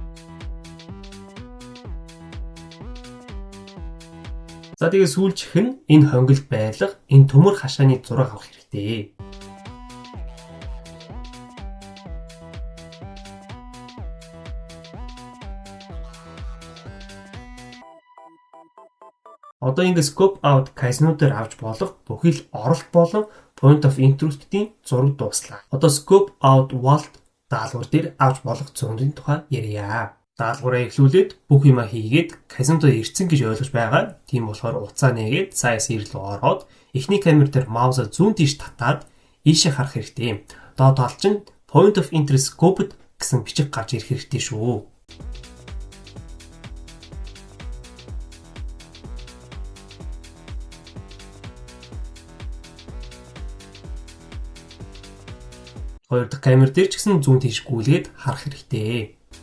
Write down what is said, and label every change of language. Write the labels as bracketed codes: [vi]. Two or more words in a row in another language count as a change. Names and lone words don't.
[mn] За тэгээ сүүлчийнх нь энэ хонгилд байлах энэ төмөр хашааны зураг авах хэрэгтэй. Одоо ингэ [en] scope out [mn] казино дээр авч болох бүхий л оролт болон [en] point of interest-ийн [mn] зураг дууслаа. Одоо [en] scope out vault [mn] даалгавар дээр авч болох зургийн тухай ярья. Даалгавраа эхлүүлээд бүх юма хийгээд казино дээр ирсэн гэж ойлгож байгаа. Тийм болохоор уцаа нээгээд саяас ирэл ороод эхний камер дээр маусаа зүүн тийш татаад ийшээ харах хэрэгтэй. Доод тал чинь [en] point of interest scope [mn] гэсэн бичиг гарч ирэх хэрэгтэй шүү. Хоёр дахь камер дээр ч гэсэн зүүн тийш гүйлгээд харах хэрэгтэй.